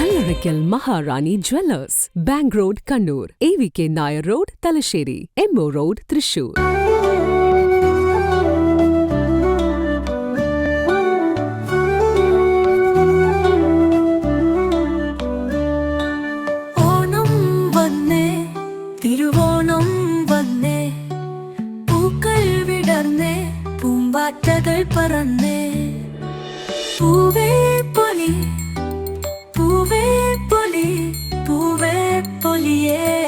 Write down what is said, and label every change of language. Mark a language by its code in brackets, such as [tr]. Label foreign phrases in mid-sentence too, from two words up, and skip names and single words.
[en] Karaikal Maharani Jewellers, Bank Road, Kannur, AVK Nair Road, Talasheri, Emmo Road, Thrissur. [ml] ഓണം വന്നേ തിരുവോണം വന്നേ പൂക്കൾ വിടർന്നേ പൂമ്പാറ്റകൾ പറന്നേ പൂവേ പൊലി പൂവേ പൊലി പൂവേ പൊലിയേ